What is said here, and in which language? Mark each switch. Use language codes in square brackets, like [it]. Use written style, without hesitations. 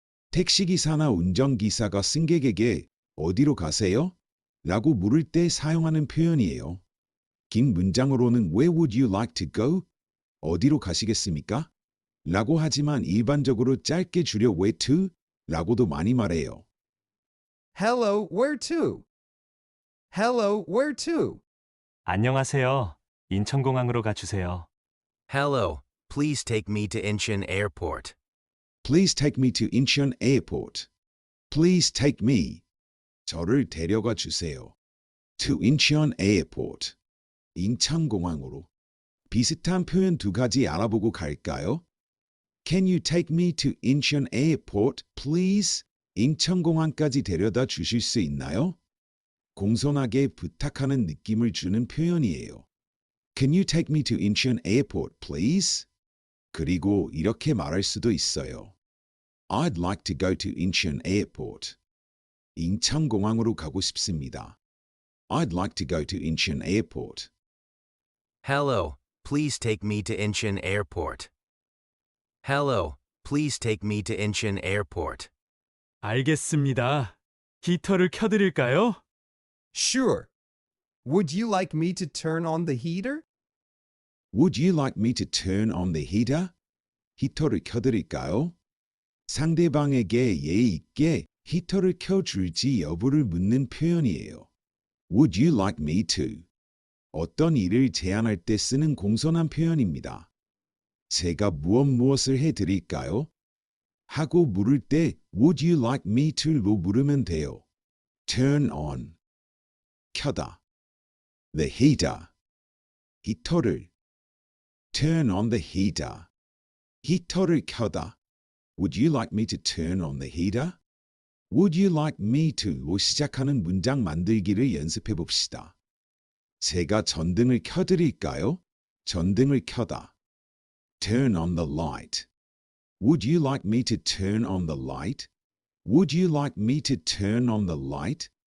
[ko] 택시기사나 운전기사가 승객에게 어디로 가세요? 라고 물을 때 사용하는 표현이에요. 긴 문장으로는 [en] Where would you like to go? [ko] 어디로 가시겠습니까? 라고 하지만 일반적으로 짧게 줄여 [en] Where to? [ko] 라고도 많이 말해요. [en] Hello, where to? Hello, where to? [ko] 안녕하세요. 인천공항으로 가주세요. [en] Hello, please take me to Incheon Airport. Please take me to Incheon Airport. Please take me. [ko] 저를 데려가 주세요. [en] To Incheon Airport. [ko] 인천공항으로. 비슷한 표현 두 가지 알아보고 갈까요? [en] Can you take me to Incheon Airport, please? [ko] 인천공항까지 데려다 주실 수 있나요? 공손하게 부탁하는 느낌을 주는 표현이에요. [en] Can you take me to Incheon Airport, please? [ko] 그리고 이렇게 말할 수도 있어요. [en] I'd like to go to Incheon Airport. [ko] 인천공항으로 가고 싶습니다. [en] I'd like to go to Incheon Airport. Hello, please take me to Incheon Airport. Hello, please take me to Incheon Airport. [ko] 알겠습니다. 히터를 켜드릴까요? [en] Sure. Would you like me to turn on the heater? Would you like me to turn on the heater? [ko] 히터를 켜드릴까요? 상대방에게 예의 있게 히터를 켜줄지 여부를 묻는 표현이에요. [en] Would you like me to? [ko] 어떤 일을 제안할 때 쓰는 공손한 표현입니다. 제가 무엇을 해드릴까요? 하고 물을 때 [en] Would you like me to [ko] 로 물으면 돼요. [en] Turn on. [ko] 켜다. [en] The heater. [ko] 히터를. [en] Turn on the heater. [ko] 히터를 켜다. [en] Would you like me to turn on the heater? Would you like me to [ko] 로 시작하는 문장 만들기를 연습해 봅시다. 제가 전등을 켜드릴까요? 전등을 켜다. [en] Turn on the light. Would you like me to turn on the light? Would you like me to turn on the light?